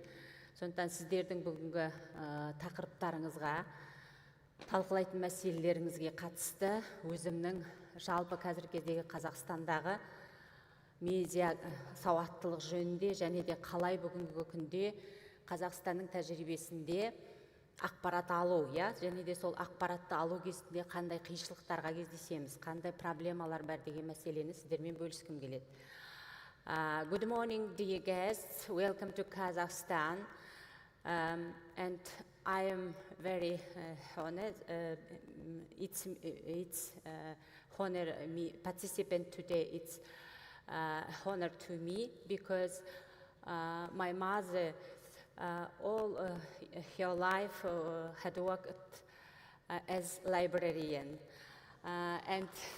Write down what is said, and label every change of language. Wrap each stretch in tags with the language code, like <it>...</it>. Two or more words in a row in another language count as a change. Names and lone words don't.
<kk>Сондықтан сіздердің бүгінгі тақырыптарыңызға, талқылайтын мәселелеріңізге қатысты өзімнің жалпы қазіргі кездегі Қазақстандағы медиа сауаттылық жөнінде және де қалай бүгінгі күнде Қазақстанның тәжірибесінде ақпарат алу, және де сол ақпаратты алу кезінде қандай қиыншылықтарға кездесеміз, қандай проблемалар бар деген мәселені сіздермен бөліскім келеді.</kk> <en>Good morning, dear guests. Welcome to Kazakhstan. And I am very honored. It's honor me participant today. It's honor to me because my mother all her life had worked as librarian, and</en>